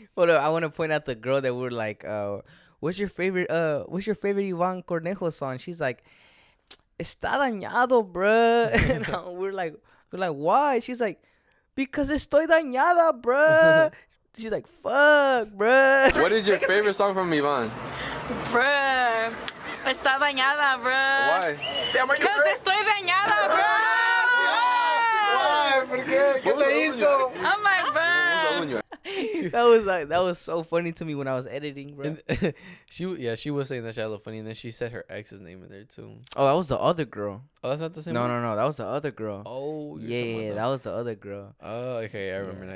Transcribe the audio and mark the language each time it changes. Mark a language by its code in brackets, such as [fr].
[en] Hold up, I want to point out the girl that we're like, what's your favorite Iván Cornejo song? She's like, [es] está dañado, [en] bruh. And we're like, why? She's like, because [es] estoy dañada, [en] bruh. She's like, fuck, bruh. What is your favorite song from Iván? Bruh, [es] está dañada, [en] bruh. Why? Because [es] estoy dañada, [en] bruh. Why? [es] ¿Por qué? ¿Qué te hizo? [en] I'm like, bruh. That was so funny to me when I was editing, bro. And she was saying that shit hella funny, and then she said her ex's name in there too. Oh, that was the other girl. Oh, that's not the same. No, one? that was the other girl. Oh, yeah, that was the other girl. Oh, okay, I remember now.